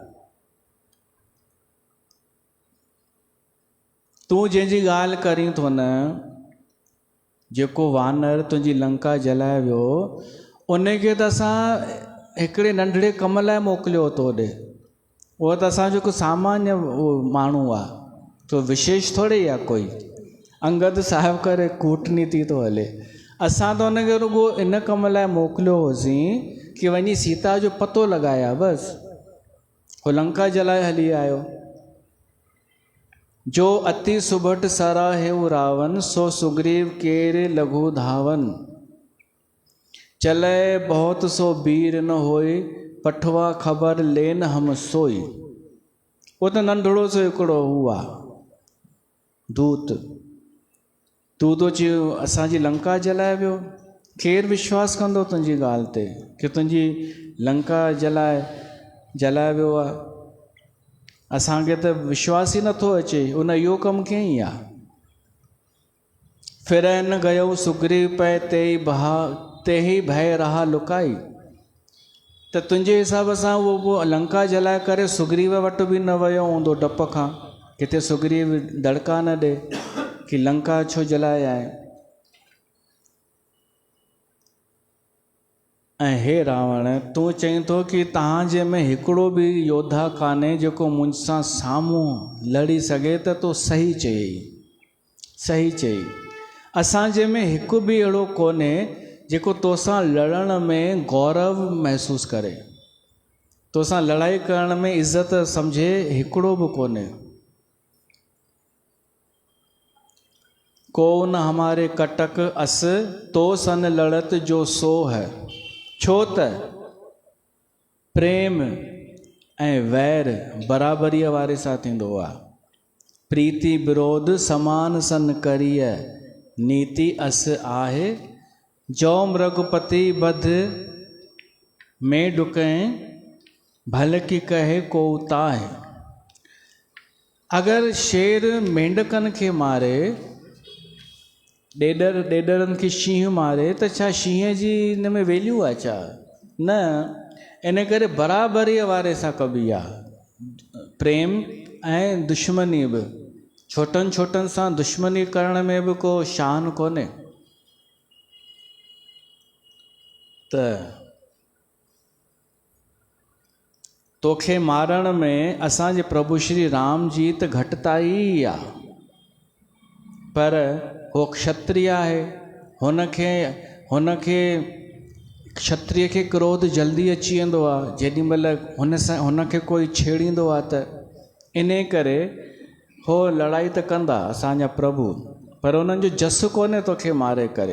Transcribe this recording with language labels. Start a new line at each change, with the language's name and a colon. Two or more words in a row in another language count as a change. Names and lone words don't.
Sindhi: तूं जंहिंजी ॻाल्हि करीं थो न, जेको वानर तुंहिंजी लंका जलाए वियो, उनखे त असां हिकिड़े नंढड़े कम लाइ मोकिलियो तो होॾे, उहो त असांजो हिकु सामान्य माण्हू आहे, तो विशेष थोरे आहे कोई। अंगद साहिब करे कूटनीति थो हले, असां त हुनखे रुॻो इन कम लाइ मोकिलियो होसीं कि वञी सीता जो पतो लॻाया, बसि हो लंका जलाए हली आयो।
Awadhi: जो अति सुभट सराहेउ रावण, सो सुग्रीव केरे लघु धावन, चले बहुत सो बीर न होई, पठवा ख़बर लेन हम सोई।
Sindhi: वो तो नंढड़ो सो हिकिड़ो हुआ दूत, तूं तो चयो असांजी लंका जलाए वियो, केरु विश्वास कंदो तुंहिंजी ॻाल्हि ते कि तुंहिंजी लंका जलाए वियो आहे? असांखे त विश्वास ई नथो अचे, उन इहो कमु कीअं आहे?
Awadhi: फिरन गयो सुग्रीव पै ते ही भय रहा लुकाई,
Sindhi: त तुंहिंजे हिसाब सां उहो लंका जलाए करे सुग्रीव वटि बि न वियो हूंदो डप खां, किथे सुग्रीव दड़का न ॾे कि लंका छो जलाए आहे। ऐं हे रावण, तूं चईं थो कि तव्हांजे में हिकिड़ो बि योद्धा कान्हे जेको मुंहिंसां साम्हूं लड़ी सघे, त तूं सही चई। असांजे में हिकु बि अहिड़ो कोन्हे जेको तोसां लड़ण में गौरव महसूस करे, तोसां लड़ाई करण में इज़त सम्झे, हिकिड़ो बि कोन्हे।
Awadhi: को न हमारे कटक अस, तो सन लड़त जो सो है,
Sindhi: छो त प्रेम ऐं वैर बराबरीअ वारे सां थींदो आहे।
Awadhi: प्रीति विरोध समान सन करिय, नीति अस आहे, जो मृगपति बध में डुकें, भल की कहे को ताहे।
Sindhi: अगर शेर मेंढकनि खे मारे, ॾेडरनि खे शींहं मारे, त छा शींहं जी हिन में वैल्यू आहे छा? न, इन करे बराबरीअ वारे सां कबी आहे। प्रेम ऐं दुश्मनी बि, छोटनि सां दुश्मनी करण में बि को शान कोन्हे। त तोखे मारण में असांजे प्रभु श्री राम जी त घटिताई आहे, पर हो क्षत्रिय आहे, हुनखे क्षत्रिय खे क्रोध जल्दी अची वेंदो आहे जेॾी महिल हुनखे कोई छेड़ींदो आहे, त इन करे हो लड़ाई त कंदा असांजा प्रभु, पर उन्हनि जो जस कोन्हे तोखे मारे करे।